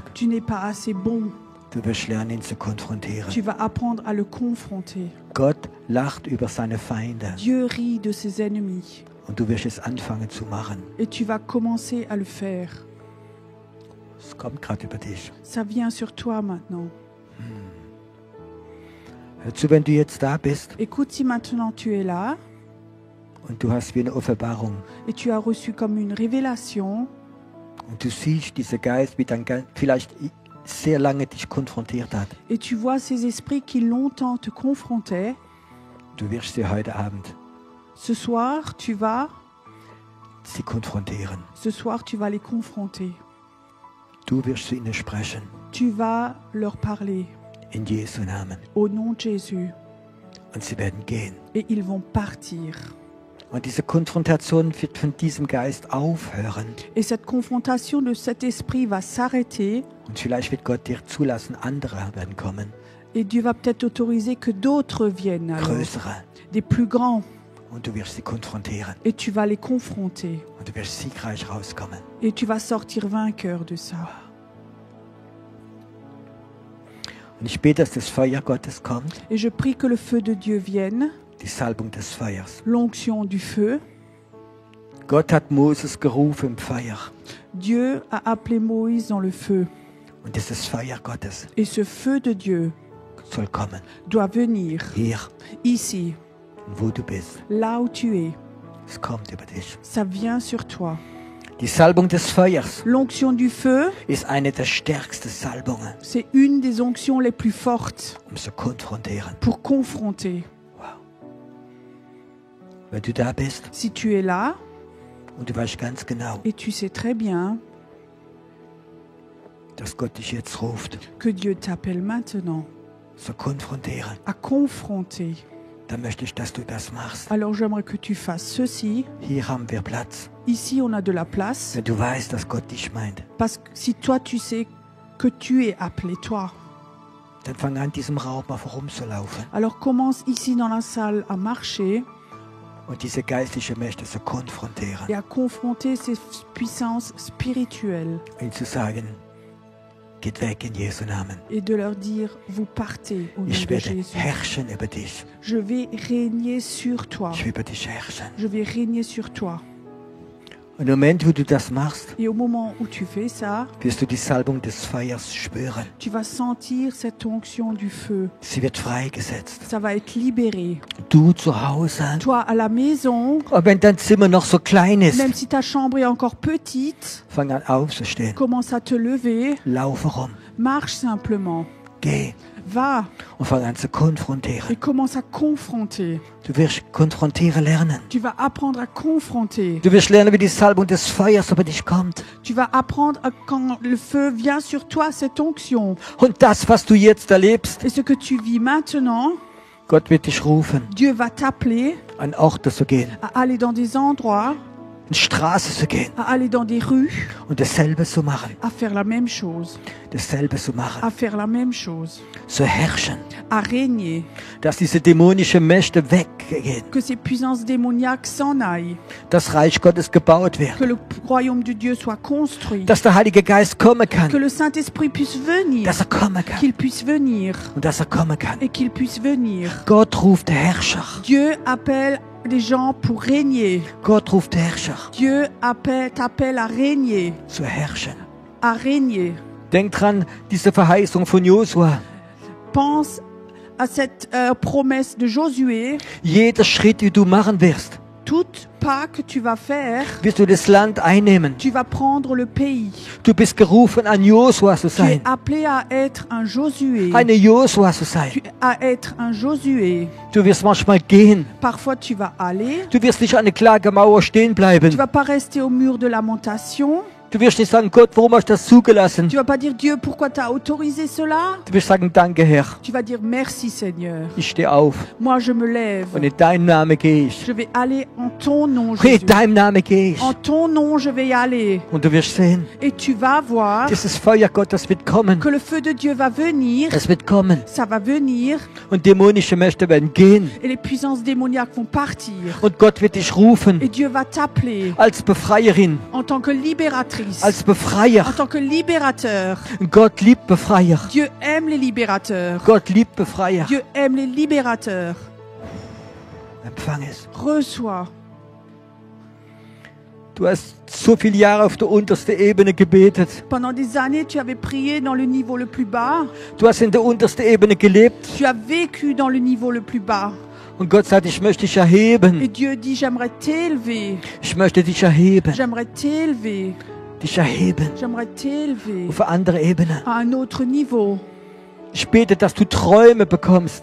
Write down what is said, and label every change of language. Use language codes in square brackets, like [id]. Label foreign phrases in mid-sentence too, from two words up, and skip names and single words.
[fr] tu n'es pas assez bon. [de] Du wirst lernen, ihn zu konfrontieren. [fr] Tu vas apprendre à le confronter. [de] Gott lacht über seine Feinde. [fr] Dieu rit de ses ennemis [de] Und du wirst es anfangen zu machen. [fr] et tu vas commencer à le faire. [de] Es kommt gerade über dich. [fr] Ça vient sur toi maintenant. [de] Hör zu, wenn du jetzt da bist [fr] Écoute, si maintenant tu es là [de] und du hast wie eine Offenbarung [fr] et tu as reçu comme une révélation [de] und du siehst diesen Geist, wie dein Geist vielleicht sehr lange dich konfrontiert hat. [fr] et tu vois ces esprits qui longtemps te confrontaient, [de] Du wirst sie heute Abend [fr] ce soir tu vas les confronter. [de] Du wirst zu ihnen sprechen. [fr] Tu vas leur parler [de] In Jesu Namen. [fr] au nom de Jésus [de] Und sie werden gehen. [fr] et ils vont partir. [de] Und diese Konfrontation wird von diesem Geist aufhören. [fr] Et cette confrontation de cet esprit va s'arrêter [de] Und vielleicht wird Gott dir zulassen, andere werden kommen. [fr] et Dieu va peut-être autoriser que d'autres viennent alors, [de] Größere. [fr] des plus grands, [de] Und du wirst sie konfrontieren. [fr] et tu vas les confronter [de] Und du wirst siegreich rauskommen. [fr] et tu vas sortir vainqueur de ça. [de] Und ich bete, dass das Feuer Gottes kommt. [fr] Et je prie que le feu de Dieu vienne, [de] Die Salbung des Feuers. [fr] l'onction du feu. [de] Gott hat Moses gerufen im Feuer. [fr] Dieu a appelé Moïse dans le feu. [de] Und dieses Feuer Gottes [fr] Et ce feu de Dieu [de] soll kommen. [fr] doit venir [de] Hier, [fr] ici, [de] wo du bist. [fr] là où tu es. [de] Es kommt über dich. [fr] Ça vient sur toi. [de] Die Salbung des Feuers [fr] L'onction du feu, [de] ist eine der stärksten Salbungen, [fr] c'est une des onctions les plus fortes [de] zu konfrontieren. [fr] pour confronter. [de] Wenn du da bist [fr] Si tu es là [de] und du weißt ganz genau, [fr] et tu sais très bien [de] dass Gott dich jetzt ruft, [fr] que Dieu t'appelle maintenant [de] zu konfrontieren, [fr] à confronter, [de] dann möchte ich, dass du das machst. [fr] alors j'aimerais que tu fasses ceci. [de] Hier haben wir Platz. [fr] Ici, on a de la place. [de] Wenn du weißt, dass Gott dich meint, [fr] Parce que si toi, tu sais que tu es appelé, toi, [de] Dann fang an, diesem Raum mal rumzulaufen [fr] Alors commence ici dans la salle à marcher [de] und diese geistlichen Mächte zu konfrontieren. [fr] et à confronter ces puissances spirituelles [de] Ihnen zu sagen, geht weg in Jesu Namen. [fr] et de leur dire, vous partez au nom [de] Ich [fr] de [de] werde [fr] Jésus. [de] herrschen über dich. [fr] Je vais régner sur toi. [de] Ich will über dich herrschen. [fr] Je vais régner sur toi. [de] Und im Moment, wo du das machst, [fr] Et au moment où tu fais ça, [de] wirst du die Salbung des Feuers spüren. [fr] tu vas sentir cette onction du feu. [de] Sie wird freigesetzt. [fr] Ça va être libéré. [de] Du zu Hause, [fr] Toi, à la maison, [de] auch wenn dein Zimmer noch so klein ist, [fr] même si ta chambre est encore petite, [de] fang an aufzustehen. [fr] commence à te lever, [de] Laufe rum. [fr] marche simplement. [de] Geh [fr] Va [de] und fang an zu konfrontieren. [fr] et commence à confronter. [de] Du wirst konfrontieren lernen. [fr] Tu vas apprendre à confronter. [de] Du wirst lernen, wie die Salbung des Feuers über dich kommt. [fr] Tu vas apprendre quand le feu vient sur toi, cette onction. [de] Und das, was du jetzt erlebst, [fr] Et ce que tu vis maintenant, [de] Gott wird dich rufen, [fr] Dieu va t'appeler [de] an Orte zu gehen, [fr] à aller dans des endroits, [de] in Straße zu gehen [fr] à aller dans des rues, [de] und dasselbe zu machen. [fr] à faire la même chose, [de] Dasselbe zu machen. [fr] à faire la même chose, [de] Zu herrschen. [fr] à régner, [de] Dass diese dämonischen Mächte weggehen. [fr] que ces puissances démoniaques s'en aillent, [de] Das Reich Gottes gebaut wird. [fr] que le royaume de Dieu soit construit, [de] Dass der Heilige Geist kommen [fr] que [de] kann. [fr] le Saint-Esprit puisse venir, [de] Dass kommen kann. [fr] qu'il puisse venir [de] Und dass kommen kann. [fr] et qu'il puisse venir. [de] Gott ruft Herrscher. [fr] Dieu appelle des gens pour régner. [de] Gott ruft Herrscher. [fr] Dieu t'appelle à régner, [de] Zu herrschen. [fr] à régner. [de] Denk dran, diese Verheißung von Josua. [fr] Pense à cette promesse de Josué. [de] Jeder Schritt, den du machen wirst, [fr] Tout pas que tu vas faire, [de] wirst du das Land einnehmen. [fr] tu vas prendre le pays. [de] Du bist gerufen, ein Josua zu [fr] Tu es [de] sein. [fr] appelé à être un Josué. [de] Eine Josua zu sein. [fr] Tu à être un Josué. [de] Du wirst manchmal gehen. [fr] Parfois tu vas aller. [de] Du wirst nicht an der Klagemauer stehen [fr] Tu [de] bleiben. [fr] vas pas rester au mur de lamentation. [de] Du wirst nicht sagen, Gott, warum hast du das zugelassen? [fr] Tu vas pas dire Dieu, pourquoi tu as autorisé cela? [de] Du wirst sagen, danke Herr, [fr] Tu vas dire merci Seigneur. [de] ich stehe auf [fr] Moi je me lève. [de] und in deinem Namen gehe ich. [fr] Je vais aller en ton nom, [de] In [fr] Jésus. [de] deinem Namen gehe ich. [fr] En ton nom, je vais y aller. [de] Und du wirst sehen, [fr] Et tu vas voir [de] dieses Feuer Gottes wird kommen. [fr] que le feu de Dieu va venir. [de] Es wird kommen. [fr] Ça va venir. [de] Und dämonische Mächte werden gehen. [fr] Et les puissances démoniaques vont partir. [de] Und Gott wird dich rufen [fr] Et Dieu va t'appeler [de] als Befreierin, [fr] en tant que libératrice. [de] als [fr] En [de] Befreier. [fr] tant que libérateur. [de] Gott liebt Befreier. [fr] Dieu aime les libérateurs. [de] Gott liebt Befreier. [fr] Dieu aime les libérateurs. [de] Empfang es. [fr] Reçois. [de] Du hast so viele Jahre auf der untersten Ebene gebetet. [fr] Pendant des années, tu avais prié dans le niveau le plus bas. [de] Du hast in der untersten Ebene gelebt. [fr] Tu as vécu dans le niveau le plus bas. [de] Und Gott sagt, ich möchte dich [fr] Et [de] erheben. [fr] Dieu dit, j'aimerais t'élever. [de] Ich möchte dich erheben. [fr] J'aimerais t'élever. [de] Dich erheben. [fr] J'aimerais t'élever [de] Auf eine andere Ebene. [fr] à un autre niveau. [de] Ich bete, dass du Träume bekommst.